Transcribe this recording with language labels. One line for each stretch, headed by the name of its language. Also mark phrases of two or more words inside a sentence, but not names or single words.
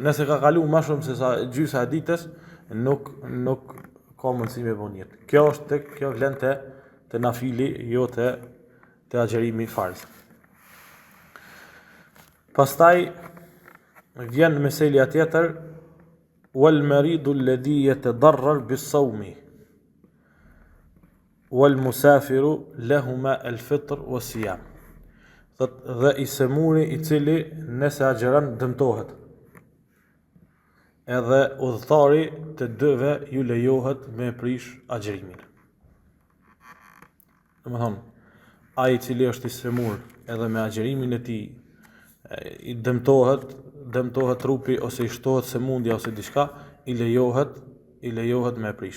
Albanian: Nëse ka kalu më shumë se sa gjysa e ditës, nuk ka mundësi me bon jetë. Kjo vlen te nafili, jo te agjerimi farz. Pastaj vjen meselja tjetër,
Arabic: والمريض الذي يتضرر بالصوم والمسافر لهما الفطر والصيام.
Albanian: Dhe i semuri i cili nëse agjeron dëmtohet. Edhe udhëtari të dyve ju lejohet me prish agjerimin. Domethënë, ai i cili është i semur edhe me agjerimin e tij i dëmtohet trupi ose i shtohet sëmundja ose diçka, i lejohet me prish.